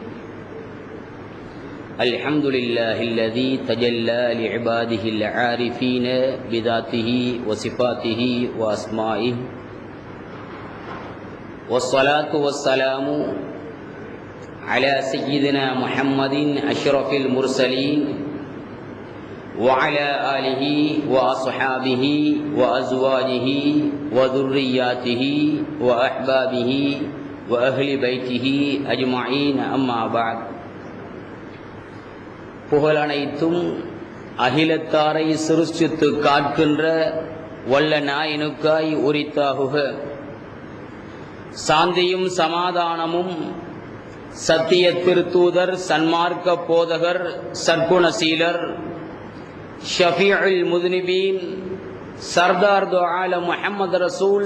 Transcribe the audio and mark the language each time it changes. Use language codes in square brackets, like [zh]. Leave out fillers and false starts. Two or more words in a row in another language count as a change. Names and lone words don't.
[ar] الحمد لله الذي تجلى لعباده العارفين بذاته وصفاته وأسمائه، والصلاة والسلام على سيدنا محمد أشرف المرسلين وعلى آله وأصحابه وأزواجه وذرياته وأحبابه وأهل بيته أجمعين. أما بعد. [ta] புகழனைத்தும் அகிலத்தாரை சிருஷ்டித்து காக்கின்ற வல்ல நாயனுக்காய் உரித்தாகுக. சாந்தியும் சமாதானமும் சத்திய திருத்தூதர், சன்மார்க்க போதகர், சற்குணசீலர், [ar] شفيع المذنبين, [ur] سردار دو عالم [ta] முஹம்மது ரசூல்